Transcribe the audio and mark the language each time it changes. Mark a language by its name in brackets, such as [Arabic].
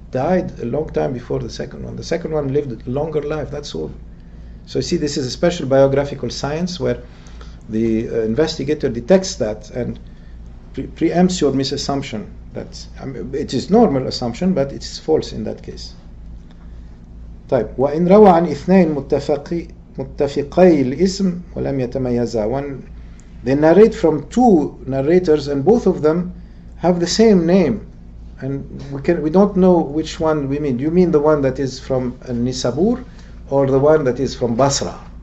[English] died a long time before the second one. The second one lived a longer life, that's all. So you see, this is a special biographical science where the investigator detects that and preempts your misassumption. It is normal assumption, but it is false in that case. [Arabic] طيب وإن روى عن اثنين متفقي الاسم ولم يتميزا. [English] When they narrate from two narrators and both of them have the same name, and we don't know which one we mean. Do you mean the one that is from Nisabur or the one that is from Basra?